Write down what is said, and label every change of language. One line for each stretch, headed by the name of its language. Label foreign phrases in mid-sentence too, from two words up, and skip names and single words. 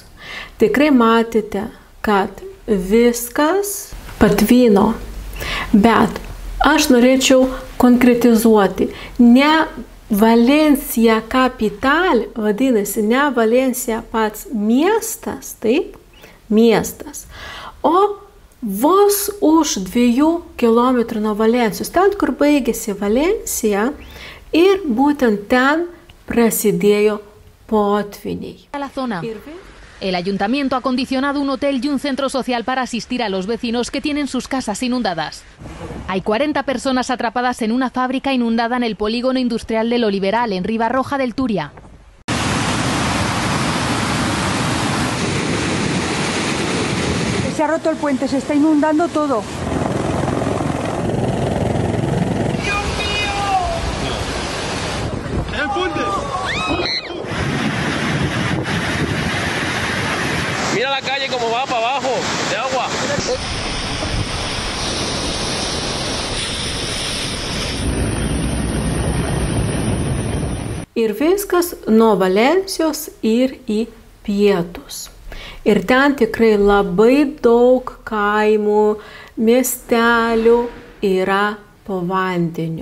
Lithuanian: Tikrai matėte, kad viskas patvino, bet aš norėčiau konkretizuoti, ne Valencija kapital, vadinasi, ne Valencija pats miestas, taip, miestas, o vos už 2 kilometrų nuo Valencijos, ten, kur baigėsi Valencija, ir būtent ten prasidėjo potviniai.
Spanish: El ayuntamiento ha acondicionado un hotel y un centro social para asistir a los vecinos que tienen sus casas inundadas. Hay 40 personas atrapadas en una fábrica inundada en el polígono industrial del Oliveral, en Ribarroja del Turia. Se ha roto el puente, se está inundando todo. ¡Dios mío! ¡El puente! Mira la calle como va para abajo, de agua.
Lithuanian: Ir viskas nuo Valencijos ir į pietus. Ir ten tikrai labai daug kaimų, miestelių yra po vandeniu.